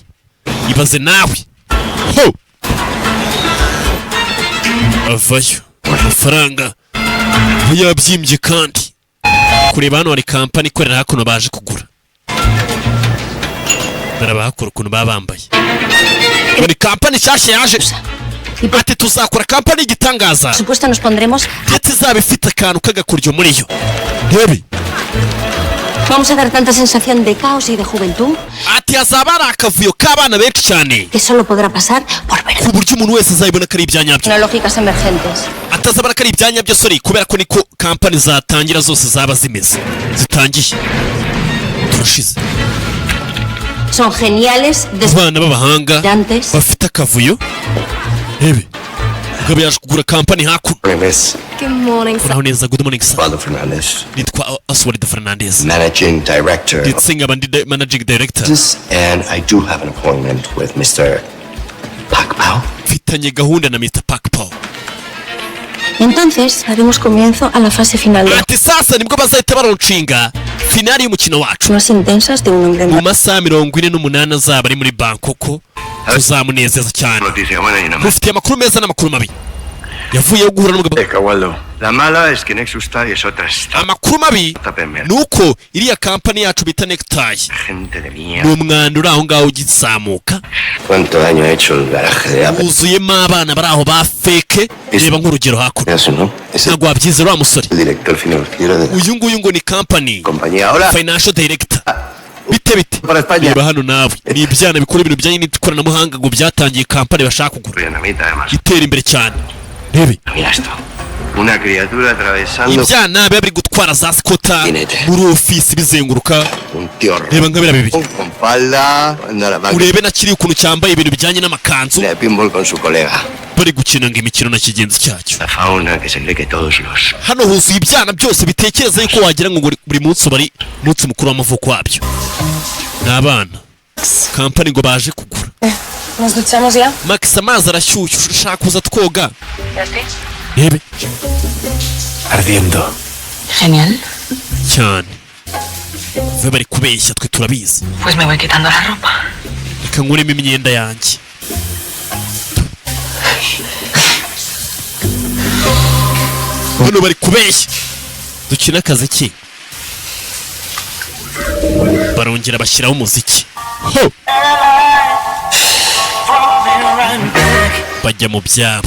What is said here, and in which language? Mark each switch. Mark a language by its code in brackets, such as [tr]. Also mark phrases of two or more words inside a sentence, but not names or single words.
[rw] Ibaze nawe. Ho. Avayo. Amafaranga. Yabyimbye kandi. Kureba hano hari kampani ikorera hakuno baje kugura. Barabakora ukuntu babambaye. Ni kampani nshyashya yaje. Ati tuzakora kampani igitangaza. [es] Supuesto nos pondremos... [rw] Ati izaba ifite akantu k'agakuryo muri yo. Rebe. [es] Vamos a dar tanta sensación de caos y de juventud [rw] Ati hazaba ari akavuyo k'abana benshi cyane. [es] que solo podrá pasar por ver [rw] Ku buryo umuntu wese azayibona ko ari ibyanyabyo. [es] tecnológicas emergentes. [rw] Atazabona ko ari ibyanyabyo sori kubera ko niko kampani zatangira zose zaba zimeze. Zitangiye. Turashize. [es] Son geniales, [rw] Abana b'abahanga [es] desesperantes. [rw] bafite akavuyo. Rebe. Mugabo yaje kugura kampani hakuno. [en] Miss Good morning, [rw] Uraho neza, [en] good morning sir. Osvaldo Fernandez, [rw] Nitwa Oswald Fernandez. [en] managing director. [rw] Ndetse nkaba ndi [en] managing director. And I do have an appointment with Mr. Pakpao. [rw] Mfitanye gahunda na Mr. Pakpao. [es] Entonces haremos comienzo a la fase final de [rw] Ati sasa nibwo bazahita baronshinga finali y'umukino wacu. [es] más intensas de un hombre [rw] Mu masaha 48 azaba ari muri Bangkok. Tuzamunezeza cyane. [es] Noticia buena y nada más. [rw] Mufitiye amakuru meza n'amakuru mabi. Yavuye guhura n'umugabo. Waldo. [es] La mala es que Nexus Star es otra [rw] Amakuru mabi nuko iriya kampani yacu bita Necktie [es] gente de [rw] ni [es] mierda. [rw] umwanda uri aho ngaho ugizamuka. [es] ¿Cuánto daño ha hecho el garaje de Apple? [rw] Wuzuyemo abana bari aho ba feke. Reba nk'urugero hakuno. [es] Eso no. Es el [rw] Ntabwo wabyizera wa musore. [es] director financiero de la [rw] Uyu nguyu ngo ni company [es] compañía. Ahora, [en] financial director. Bite [es] para España. [rw] reba hano nawe ni ibyana bikora ibintu bijyanye n'ikoranabuhanga ngo byatangiye kampani bashaka kugura [es] Dinamita además. [rw] itera imbere cyane. Rebe [es] Mira esto. Una criatura atravesando [rw] ibyana biba biri gutwara za skota Binete. muri ofisi bizenguruka. [es] un tío [rw] Reba nka biriya bibiri. [es] con falda, anda a la máquina [rw] Urebe na kiri ukuntu cyambaye ibintu bijyanye n'amakanzu [es] de pinball con su colega. [rw] bari gukina ngo imikino na kigenzi cyacyo. [es] la fauna que se cree que todos los [rw] Hano huzuye ibyana byose bitekereza yuko wagira ngo buri munsi bari munsi mukuru w'amavuko wabyo. n'abana kampani ngo baje kugura. [es] ¿Nos duchamos ya? [rw] Max amazi arashyushye ushaka kuza twoga. Rebe [es] Ardiendo. Genial. [rw] cyane ve bari kubeshya twe turabizi. [es] Pues me voy quitando la ropa. [rw] Reka nkuremo imyenda yanjye. Hano bari kubeshya dukina akazi ki barongera bashyiraho umuziki ho bajya mu byabo.